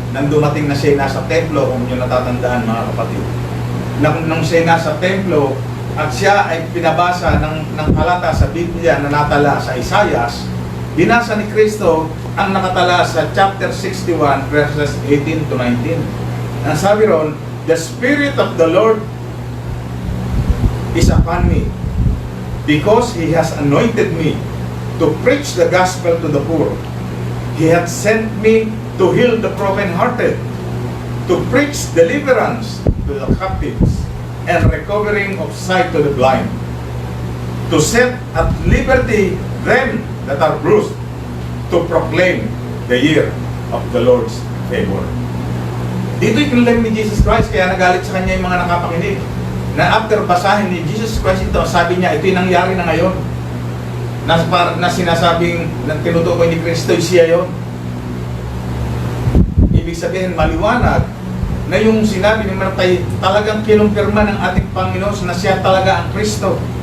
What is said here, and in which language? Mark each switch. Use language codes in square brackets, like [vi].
[tl] Nang dumating na siya nasa templo, kung nyo natatandaan mga kapatid. Nung siya nasa templo, at siya ay pinabasa ng talata sa Biblia na natala sa Isaias, binasa ni Kristo ang nakatala sa chapter 61 verses 18 to 19. Ang sabi ron, [en] the Spirit of the Lord is upon me, because He has anointed me to preach the gospel to the poor. He hath sent me to heal the brokenhearted, to preach deliverance to the captives, and recovering of sight to the blind, to set at liberty them that are bruised, to proclaim the year of the Lord's favor. [tl] Dito ikinlaim ni Jesus Christ, kaya nagalit sa kanya yung mga nakapakinig, na after basahin ni Jesus Christ ito, sabi niya, ito yung nangyari na ngayon, na sinasabing, na tinutukoy ni Kristo, siya yun. Ibig sabihin, maliwanag, na yung sinabi ni Martay talagang kinumpirma ng ating Panginoon na siya talaga ang Kristo.